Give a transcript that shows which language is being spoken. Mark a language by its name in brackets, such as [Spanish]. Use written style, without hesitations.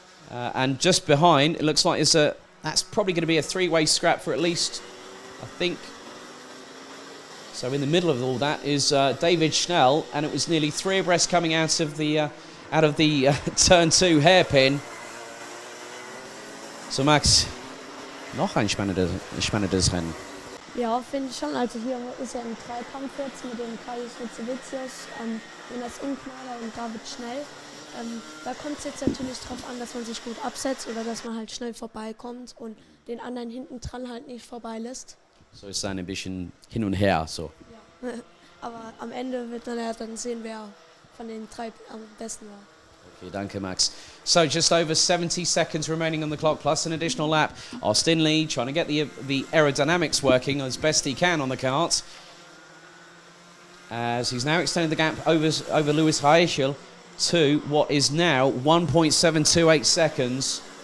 [English] And just behind, it looks like that's probably going to be a three-way scrap for at least, I think. So in the middle of all that is David Schnell, and it was nearly three abreast coming out of the turn 2 hairpin. [German] So Max, noch ein spannendes Rennen. Ja, finde ich schon. Also hier ist ja ein Dreikampf jetzt mit den Kaius Rutzewitzius, Jonas Ungneder und David Schnell. Da kommt es jetzt natürlich drauf an, dass man sich gut absetzt oder dass man halt schnell vorbeikommt und den anderen hinten dran halt nicht vorbeilässt. So ist es ein bisschen hin und her. So. Ja. Aber am Ende wird man ja dann sehen, wer von den drei am besten war. Okay, danke Max. [English] So just over 70 seconds remaining on the clock plus an additional lap. Austin Lee trying to get the aerodynamics working as best he can on the kart. As he's now extended the gap over Lewis Heichel to what is now 1.728 seconds.